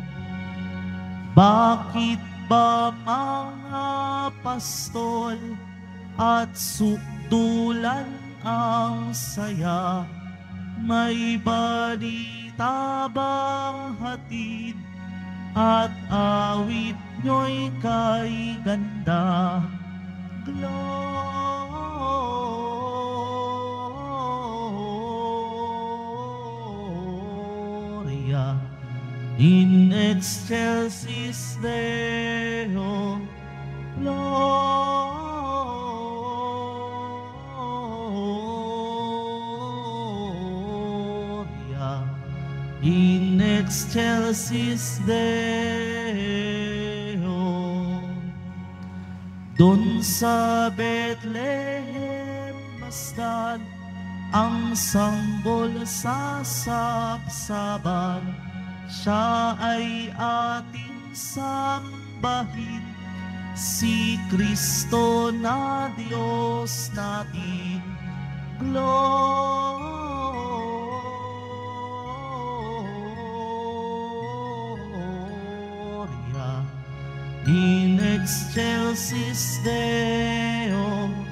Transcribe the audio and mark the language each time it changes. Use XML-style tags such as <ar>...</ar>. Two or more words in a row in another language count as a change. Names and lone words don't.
<tl>Bakit ba mga pastol at sukdulan ang saya? May balita bang hatid at awit nyo'y kay ganda?</tl> <la>Gloria in excelsis Deo. Gloria in excelsis Deo.</la> <tl>Dun sa Bethlehem masdan ang sanggol sa sapsaban, siya ay ating sambahin, si Kristo na Diyos natin.</tl> <la>Gloria in excelsis Deo.</la>